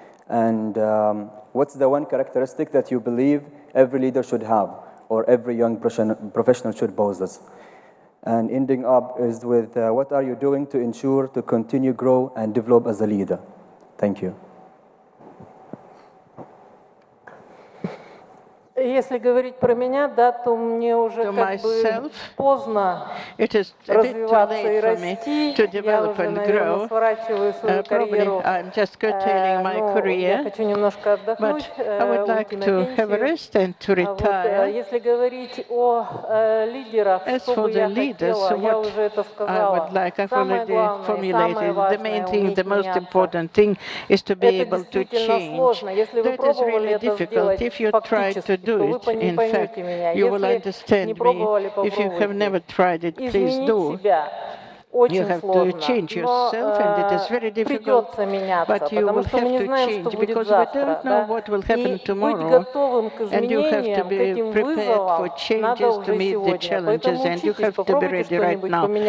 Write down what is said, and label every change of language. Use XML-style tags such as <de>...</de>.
<en>And what's the one characteristic that you believe every leader should have, or every young professional should possess? And ending up is with what are you doing to ensure to continue grow and develop as a leader? Thank you.</en> <ru>Если говорить про меня, да, то мне уже как бы поздно развиваться и расти. Я уже, наверное, сворачиваю свою карьеру. Я хочу немножко отдохнуть, уйти на пенсию. Если говорить о лидерах, что бы я хотела, я уже это сказала. Самое главное, самое важное — уметь меняться. Это действительно сложно. Если вы пробовали это сделать фактически,</ru> <en>do it. In fact, you will understand me. If you have never tried it, please do. You have to change yourself, and it is very difficult, but you will have to change, because we don't know what will happen tomorrow, and you have to be prepared for changes to meet the challenges, and you have to be ready right now.</en>